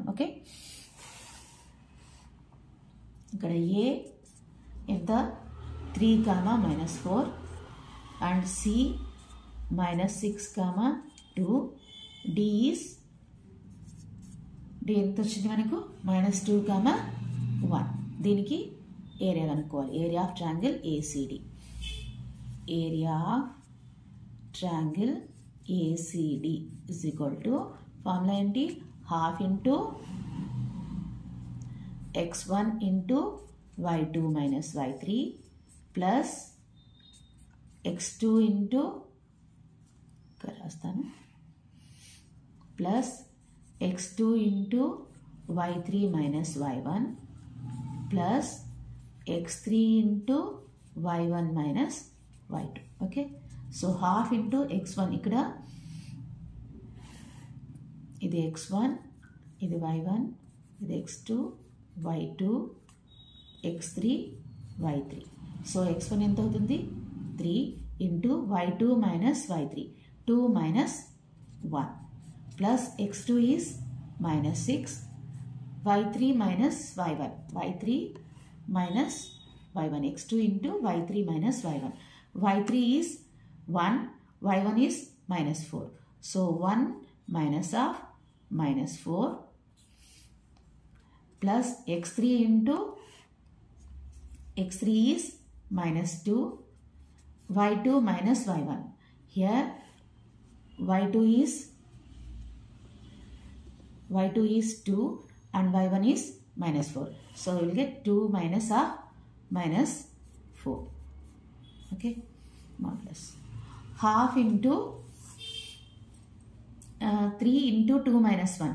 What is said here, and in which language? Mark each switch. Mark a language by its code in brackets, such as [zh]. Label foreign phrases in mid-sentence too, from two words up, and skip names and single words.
[te] ఓకే, ఇక్కడ A ఎంత 3, -4 అండ్ C -6, 2. D ఎంత వచ్చింది మనకు -2, 1. దీనికి ఏరియా కనుక్కోవాలి. [en] area of triangle [te] ACD. [en] area of triangle ACD is equal to ఫార్ములా ఏంటి, ½ into x1 into y2 minus y3 plus x2 into రాస్తాను plus x2 into y3 minus y1 plus x3 into y1 minus y2. okay, so [te] ½ into x1, ఇక్కడ ఇది x1, ఇది y1, ఇది x2, y2, x3, y3. [en] సో x1 [te] ఎంత అవుతుంది, [en] 3 into y2 minus y3, 2 minus 1 plus x2 is -6, y3 minus y1, y3 minus y1, x2 into y3 minus y1. y3 is 1, y1 is -4. So 1 minus of -4 plus x3 into x3 is -2, y2 minus y1. Here y2 is 2 and y1 is -4. So we will get 2 minus of -4. Okay, modulus ½ into 3 into 2 minus 1.